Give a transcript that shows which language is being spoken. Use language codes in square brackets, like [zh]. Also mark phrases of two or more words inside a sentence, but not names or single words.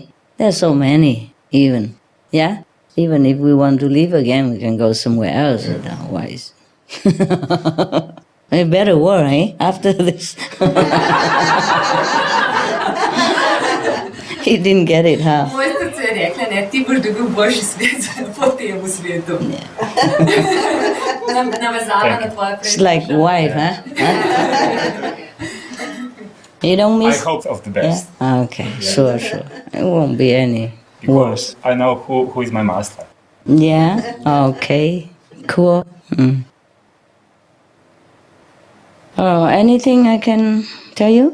[en] There's so many, even. Yeah? Even if we want to live again, we can go somewhere else. Yeah. Otherwise. A better world, eh? After this. He didn't get it, huh? [sl] Moja srce je rekla, ne, ti boš dobil boljši svet po tem svetu. Navezala na tvoje prednosti. [en] It's like wife, huh? You don't miss? I hope of the best. Yeah? Okay, sure. It won't be any worse. I know who is my master. Yeah, okay, cool. Oh, anything I can tell you?